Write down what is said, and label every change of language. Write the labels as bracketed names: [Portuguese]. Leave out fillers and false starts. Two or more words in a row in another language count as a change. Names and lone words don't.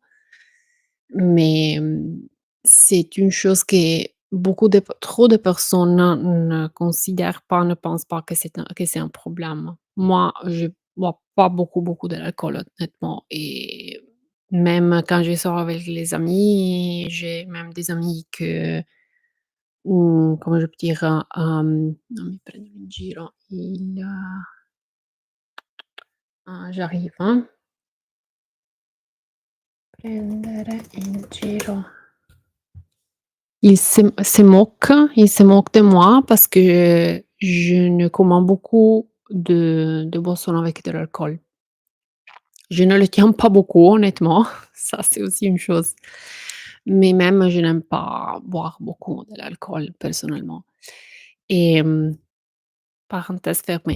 [French] Mais, c'est une chose que beaucoup de trop de personnes ne considèrent pas, ne pensent pas que c'est un problème. Moi, je bois pas beaucoup, beaucoup de l'alcool honnêtement et même quand je sors avec les amis, j'ai même des amis que, come je peux dire, [Italian] non mi prendere in giro, j'arrive, prendere in giro. [French] Il se moque de moi parce que je ne commande beaucoup de boissons avec de l'alcool. Je ne le tiens pas beaucoup honnêtement, ça c'est aussi une chose. Mais même je n'aime pas boire beaucoup de l'alcool personnellement et parenthèse fermée.